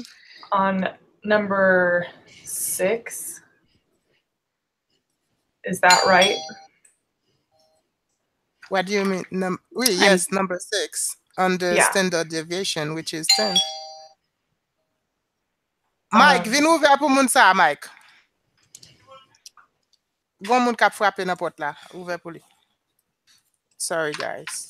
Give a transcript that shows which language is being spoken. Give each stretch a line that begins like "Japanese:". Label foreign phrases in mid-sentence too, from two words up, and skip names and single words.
English: On number 6. Is that right? What do you mean? Yes, number 6 on the standard deviation, which is 10. Mike,
Haitian Creole: vin ouve pou moun sa, Mike. Gon moun kap frappe nan pot la. Ouve pou li.
English: Sorry, guys.